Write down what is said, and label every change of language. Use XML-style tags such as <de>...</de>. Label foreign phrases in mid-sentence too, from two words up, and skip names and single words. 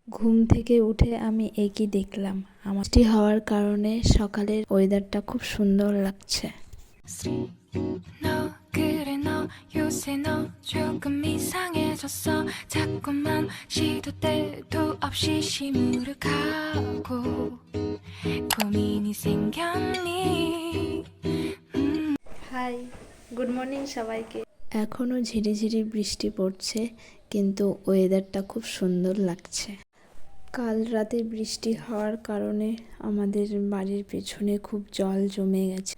<bn>ঘুম থেকে উঠে আমি একই দেখলাম, আমার বৃষ্টি হওয়ার কারণে সকালের ওয়েদারটা খুব সুন্দর লাগছে।</bn> <ko>너 그래 너 요새 너 조금 이상해졌어 자꾸만 시도 때도 없이 시무룩하고 고민이 생겼니</ko> <bn>হাই,</bn> <en>good morning</en> <bn>সবাইকে। এখনও ঝিরিঝিরি বৃষ্টি পড়ছে, কিন্তু ওয়েদারটা খুব সুন্দর লাগছে। কাল রাতে বৃষ্টি হওয়ার কারণে আমাদের বাড়ির পেছনে খুব জল জমে গেছে।</bn>